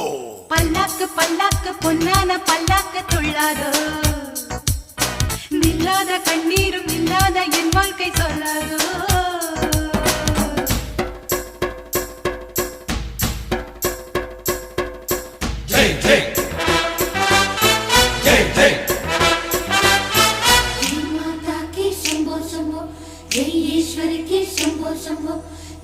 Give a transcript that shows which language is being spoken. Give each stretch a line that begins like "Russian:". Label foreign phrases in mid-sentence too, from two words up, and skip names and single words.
Tamil: பல்லாக்கு பல்லாக்கு பொன்னான பல்லாக்கு துள்ளாதோ, நில்லாத கண்ணீரும் இல்லாத என் வாழ்க்கை சொல்லாதோ.
Hindi: जय जय जय जय जय माता की शंभो शंभो, जय ईश्वर की शंभो शंभो.